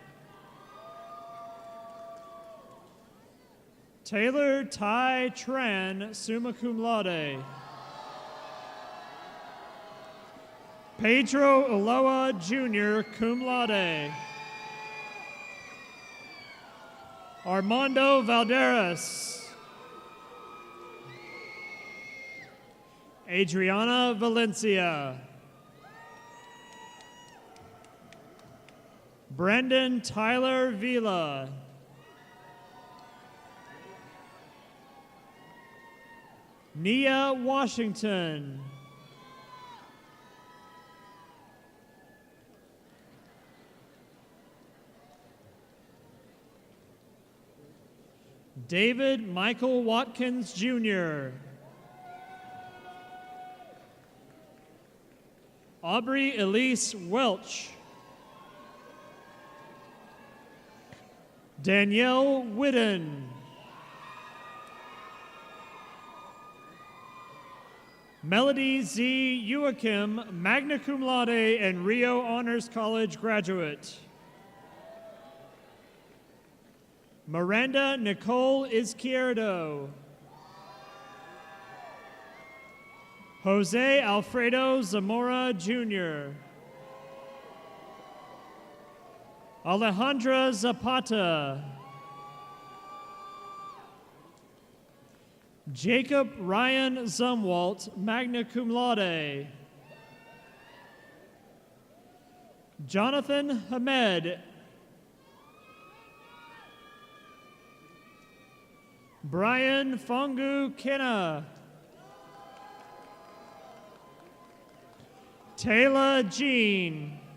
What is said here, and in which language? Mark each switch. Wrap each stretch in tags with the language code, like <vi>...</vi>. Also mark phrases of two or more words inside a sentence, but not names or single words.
<en>Taylor Ty Tran,</en> <la>summa cum laude.</la> <en>Pedro Uloa Jr.,</en> <la>cum laude.</la> <en>Armando Valderas. Adriana Valencia. Brendan Tyler Vila. Nia Washington. David Michael Watkins Jr. Aubrey Elise Welch. Danielle Whidden. Melody Z. Joachim,</en> <la>magna cum laude</la> <en>and Rio Honors College graduate. Miranda Nicole Izquierdo. Jose Alfredo Zamora Jr. Alejandra Zapata. Jacob Ryan Zumwalt,</en> <la>magna cum laude.</la> <en>Jonathan Hamed. Brian Fongu Kina. Taylor Jean.</en>